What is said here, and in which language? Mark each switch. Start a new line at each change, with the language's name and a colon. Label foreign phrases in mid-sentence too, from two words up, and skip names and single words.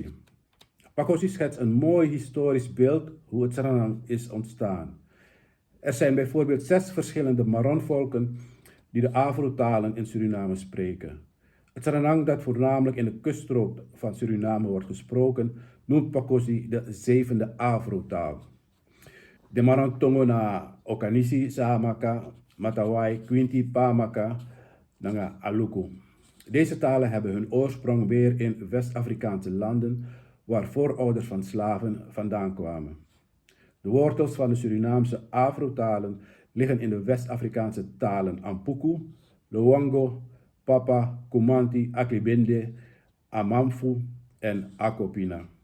Dutch: Pakosi schetst een mooi historisch beeld hoe het Sranan is ontstaan. Er zijn bijvoorbeeld 6 verschillende Maronvolken die de Afro-talen in Suriname spreken. Het Sranang dat voornamelijk in de kuststrook van Suriname wordt gesproken, noemt Pakosi de 7e Afro-taal. De Maron-Tongo na Okanisi, Samaka, Matawai, Quinti, Pamaka, Nanga Aluku. Deze talen hebben hun oorsprong weer in West-Afrikaanse landen waar voorouders van slaven vandaan kwamen. De wortels van de Surinaamse Afro-talen liggen in de West-Afrikaanse talen Ampuku, Luango, Papa, Kumanti, Aklibende, Amamfu en Akopina.